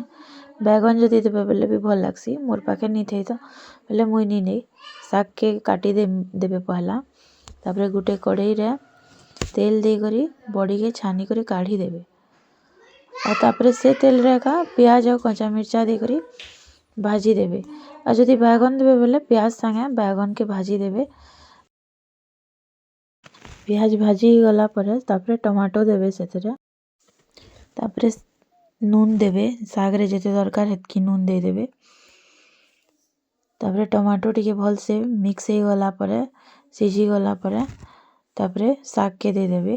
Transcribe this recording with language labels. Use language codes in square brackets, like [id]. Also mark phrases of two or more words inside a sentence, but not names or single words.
[spv] बैगन जदि देबे बेले भी भल लगसी। मोर पाखे नहीं थे तो बेले मुई नहीं साग के काटी देबे पहला। तापरे गुटे कढ़ई रे तेल दे करी बड़ी के छानी करी काढ़ी देबे और तापरे से तेल रे का प्याज और कच्चा मिर्चा दे करी भाजी देबे। और जदि बैगन देबे बेले प्याज संगे बैगन के भाजी देबे। प्याज भाजी गला परे तापरे टमाटो देबे सेतरे। तापरे नून देबे, साग रे जेते दरकार हेतकी नून दे देबे। तापरे टमाटो टिके भल से मिक्स हो गला परे सिझी गला परे तापरे साग के दे देबे।